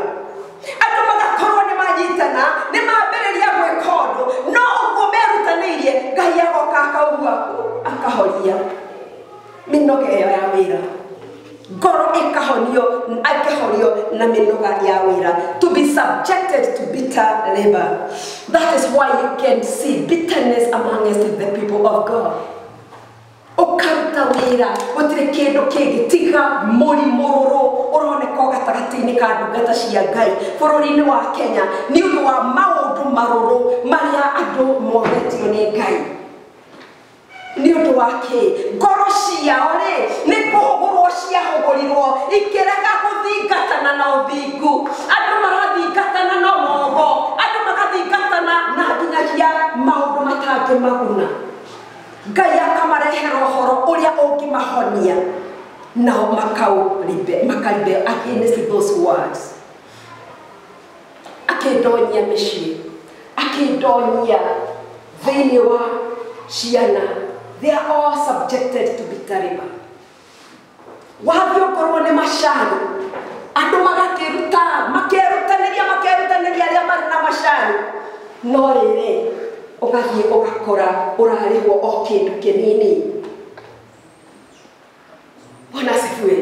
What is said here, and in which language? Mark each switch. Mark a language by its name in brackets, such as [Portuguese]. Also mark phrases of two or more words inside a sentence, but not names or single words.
[Kikuyu] Andũ magakorwo nĩ manyitana, nĩ mambĩrĩria gwĩka ũndũ, no ũguo merutanĩirie, Ngai agoka akaugua akahoria mĩnoga ĩyo ya wĩra. Ngoro ĩkahorio na mĩnoga ya wĩra. [English] To be subjected to bitter labor. That is why you can see bitterness amongst the people of God. [Kikuyu] Ũkaruta wĩra, gũtirĩ kĩndũ kĩngĩ tiga mũrimũrũrũ ũroneka gatagatĩ-inĩ ka ndungata cia Ngai bũrũri-inĩ wa Kenya nĩ ũndũ wa maũndũ marũrũ marĩa andũ mogetio nĩ Ngai. Nĩ ũndũ wa kĩ? Ngoro ciao rĩ nĩ kũhũgũrwo ciahũgũrirwo ikĩrega gũthingatana na ũthingu. Andũ marathingatana na mogo, andũ magathingatana na nginyagia maũndũ matangĩmaguna. Ngai akamarehera ũhoro ũrĩa ũngĩmahonia nao makaribe [English] against those words. [Kikuyu] Akĩndonyia mĩciĩ, akĩndonyia thĩinĩ wa ciana. [English] They are all subjected to bitter labor. [Kikuyu] Wathiĩ ũkorwo nĩ macani, andũ makerutanĩria arĩa marĩ na macani, no rĩrĩ ũgathiĩ ũgakora ũrarĩhwo o kĩndũ kĩnini. [Swahili] Bwana asifiwe.